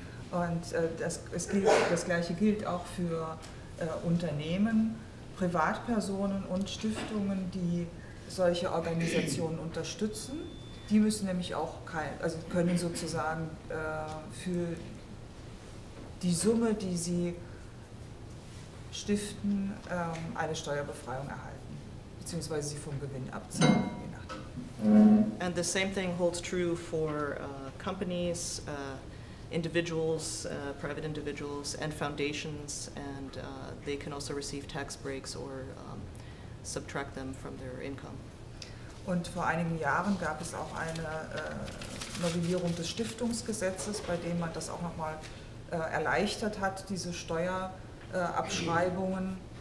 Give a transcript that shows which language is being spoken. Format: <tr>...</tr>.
<de>Und das Gleiche gilt auch für Unternehmen, Privatpersonen und Stiftungen, die solche Organisationen unterstützen. Die müssen nämlich auch können sozusagen für die Summe, die sie stiften, eine Steuerbefreiung erhalten, beziehungsweise sie vom Gewinn abziehen, je nachdem.</de> <en>And the same thing holds true for companies, individuals, private individuals, and foundations, and they can also receive tax breaks or subtract them from their income.</en> <de>Und vor einigen Jahren gab es auch eine Novellierung des Stiftungsgesetzes, bei dem man das auch nochmal erleichtert hat, diese Steuerabschreibungen.</de>